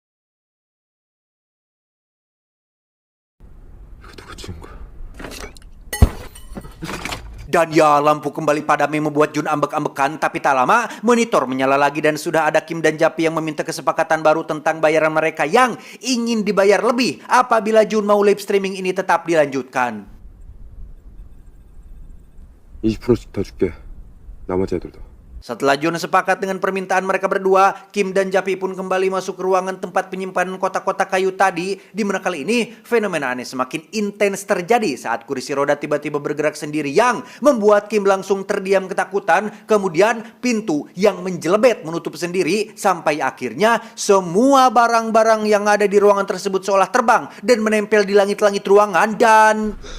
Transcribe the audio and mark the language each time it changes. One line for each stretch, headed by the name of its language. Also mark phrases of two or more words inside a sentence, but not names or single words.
Indonesian: Dan ya, lampu kembali padam yang membuat Jun ambek-ambekan, tapi tak lama monitor menyala lagi dan sudah ada Kim dan Japi yang meminta kesepakatan baru tentang bayaran mereka yang ingin dibayar lebih apabila Jun mau
English: live streaming
Indonesian: ini tetap dilanjutkan.
Korean: 20%씩 더 줄게. 나머지 애들도.
Indonesian: Setelah Jun sepakat dengan permintaan mereka berdua, Kim dan Japi pun kembali masuk ke ruangan tempat penyimpanan kotak-kotak kayu tadi, di mana kali ini fenomena aneh semakin intens terjadi saat kursi roda tiba-tiba bergerak sendiri yang membuat Kim langsung terdiam ketakutan. Kemudian pintu yang menjelebet menutup sendiri sampai akhirnya semua barang-barang yang ada di ruangan tersebut seolah terbang dan menempel di langit-langit ruangan dan...